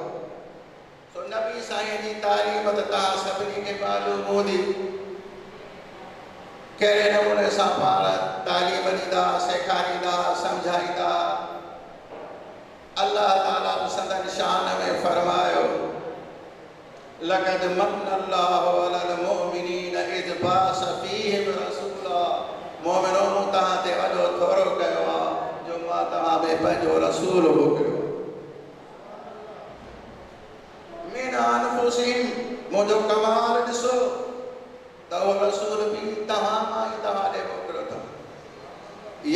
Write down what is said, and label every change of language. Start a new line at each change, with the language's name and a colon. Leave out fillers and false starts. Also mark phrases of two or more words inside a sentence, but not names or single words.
Sindhi: सो नबी साईं जी तालीम त तव्हां सभिनी खे मालूम हूंदी, कहिड़े नमूने सां पाण तालीम ॾींदा, सेखारींदा, सम्झाईंदा। अल्लाह ताला बि संदन शान में फरमायो,
Arabic: لقد من الله على المؤمنين إذ بعث فيهم رسولا,
Sindhi: मोमिनो मूं तव्हां ते वॾो थोरो कयो आहे जो मां तव्हां में पंहिंजो रसूल मोकिलियो।
Arabic: من أنفسهم,
Sindhi: मुंहिंजो कमाल ॾिसो त उहो रसूल बि तव्हां मां ई तव्हां ॾे मोकिलियो अथव।